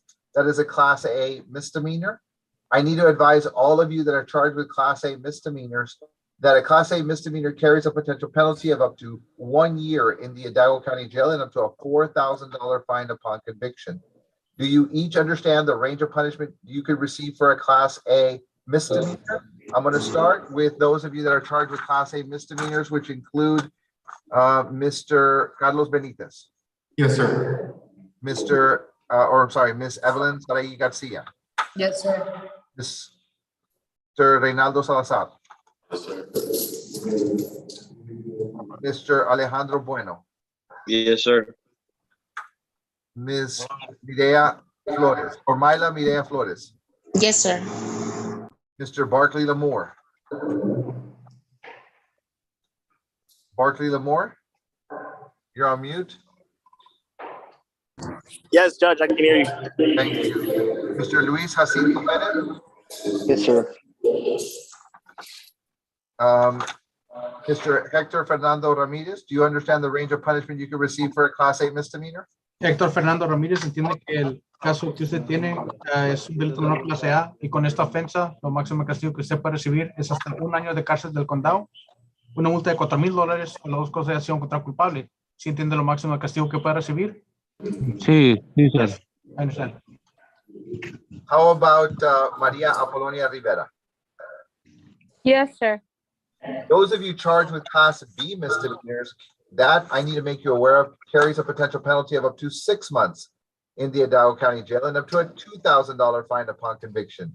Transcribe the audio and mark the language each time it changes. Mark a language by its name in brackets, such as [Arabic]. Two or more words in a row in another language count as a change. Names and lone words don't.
[English] That is a class A misdemeanor. I need to advise all of you that are charged with class A misdemeanors that a class A misdemeanor carries a potential penalty of up to 1 year in the Hidalgo County Jail and up to a $4,000 fine upon conviction. Do you each understand the range of punishment you could receive for a class A misdemeanor? I'm going to start with those of you that are charged with class A misdemeanors, which include Mr. Carlos Benitez. Yes, sir. Miss Evelyn Saray Garcia. Yes, sir. Mr. Reynaldo Salazar. Yes, sir. Mr. Alejandro Bueno. Yes, sir. Ms. Mireya Flores, or Myla Mireya Flores. Yes, sir. Mr. Barkley Lamore. Barkley Lamore, you're on mute. Yes, Judge, I can hear you. Thank you. Mr. Luis Jacinto Perez. Yes, sir. Mr. Hector Fernando Ramirez, do you understand the range of punishment you could receive for a class A misdemeanor? [Spanish] Héctor Fernando Ramírez entiende que el caso que usted tiene es un delito menor clase A y con esta ofensa, lo máximo castigo que usted puede recibir es hasta 1 año de cárcel del condado, una multa de $4,000 o las dos cosas de acción contra culpable. ¿Sí entiende lo máximo de castigo que puede recibir? Sí, sí, [English] sir. I understand. How about Maria Apolonia Rivera? Yes, sir. Those of you charged with class B misdemeanors, that I need to make you aware of, carries a potential penalty of up to 6 months in the Hidalgo County Jail and up to a $2,000 fine upon conviction.